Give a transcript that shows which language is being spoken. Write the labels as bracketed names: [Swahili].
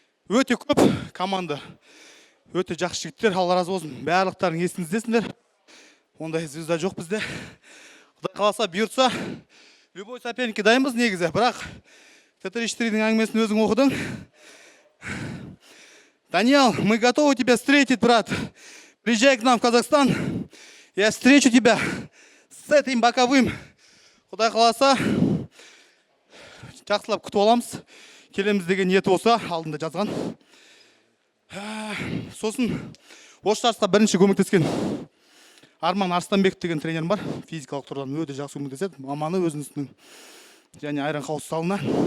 [Kazakh] Өте көп команда. Өте жақсы жігіттер, Алла разы болсын. Барлықтарың есіңіздесіңдер. Ондай звезда жоқ бізде. Құдай қаласа, бұйыртса, [Russian] любой соперникке [Kazakh] дайынбыз негізі. Бірақ ТТ-4-дің әңгімесін өзің оқыдың. [Russian] Даниэл, мы готовы тебя встретить, брат. Приезжай к нам в Казахстан. Я встречу тебя с этим боковым. [Kazakh] Құдай қаласа, жақсылап күтіп аламыз. Келеміз деген ниеті болса, алдында жазған. Сосын, осы жарысқа бірінші көмектескен Арман Арыстанбек деген тренерім бар. Физикалық тұрдан өте жақсы көмектеседі. Маманы өзіңіздің және айран қауыс залына.